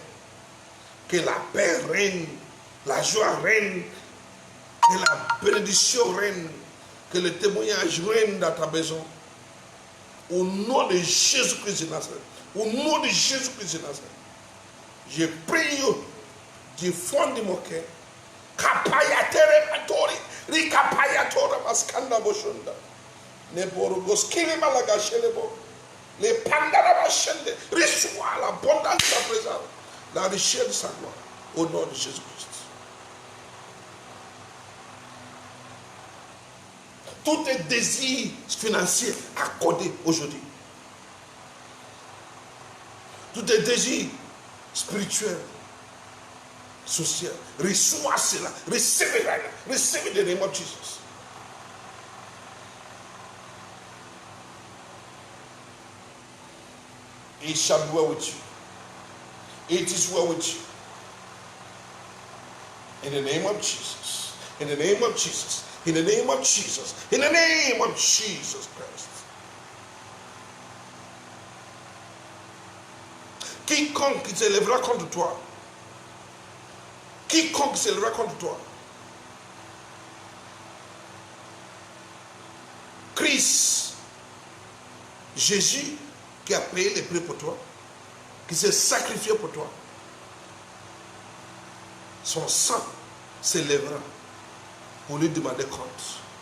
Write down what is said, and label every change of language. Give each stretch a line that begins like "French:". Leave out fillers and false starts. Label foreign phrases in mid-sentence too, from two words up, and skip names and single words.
French: Que la paix règne, la joie règne, que la bénédiction règne, que le témoignage règne dans ta maison. Au nom de Jésus-Christ de Nazareth. Au nom de Jésus-Christ de Nazareth. Je prie du fond de mon cœur. Kapayatere matori, rikapayatora maskanda boshunda. Neborogos kilimalaga shelebo. Les pandaraba shende. Reçois l'abondance de sa présence. La richesse de sa gloire. Au nom de Jésus-Christ. Tous tes désirs financiers accordés aujourd'hui. Tous tes désirs spirituels, sociaux. Reçois cela. Recevez
English: right now. Receive the name of Jesus. It shall be well with you. It is well with you. In the name of Jesus. In the name of Jesus. In the name of Jesus. In the name of Jesus Christ.
French: Quiconque s'élèvera contre toi. Quiconque s'élèvera contre toi. Christ, Jésus, qui a payé les prix pour toi, qui s'est sacrifié pour toi, son sang s'élèvera pour lui demander compte.